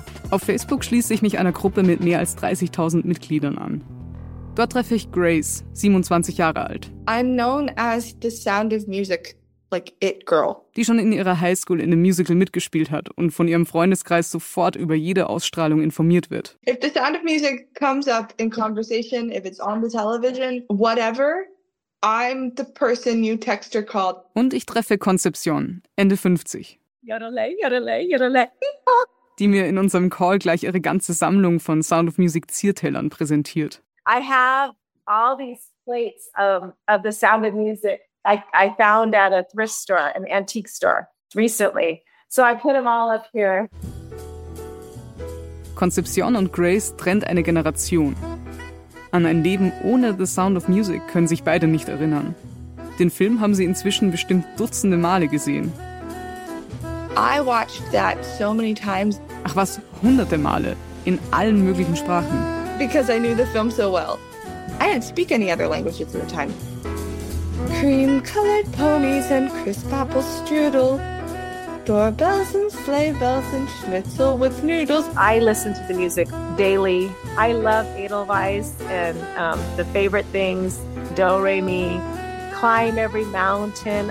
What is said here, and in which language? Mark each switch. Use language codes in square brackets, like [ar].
[de] Auf Facebook schließe ich mich einer Gruppe mit mehr als 30.000 Mitgliedern an. Dort treffe ich Grace, 27 Jahre alt. [en] I'm known as the Sound of Music. Like it, girl. [de] Die schon in ihrer Highschool in einem Musical mitgespielt hat und von ihrem Freundeskreis sofort über jede Ausstrahlung informiert wird. [en] If the sound of music comes up in conversation, if it's on the television, whatever, I'm the person you text or call. [de] Und ich treffe Concepcion, Ende 50. Yodelay, yodelay, yodelay. Die mir in unserem Call gleich ihre ganze Sammlung von Sound of Music Ziertellern präsentiert. [en] I have all these plates of the sound of music. I found at a thrift store, an antique store, recently. So I put them all up here. [de] Concepcion und Grace trennt eine Generation. An ein Leben ohne The Sound of Music können sich beide nicht erinnern. Den Film haben sie inzwischen bestimmt dutzende Male gesehen. [en] I watched that so many times. [de] Ach was, hunderte Male, in allen möglichen Sprachen. [en] Because I knew the film so well. I didn't speak any other languages at the time. Cream-colored ponies and crisp apple strudel. Doorbells and sleigh bells and schnitzel with noodles. I listen to the music daily. I love Edelweiss and the favorite things, Do, Re, Mi, climb every mountain.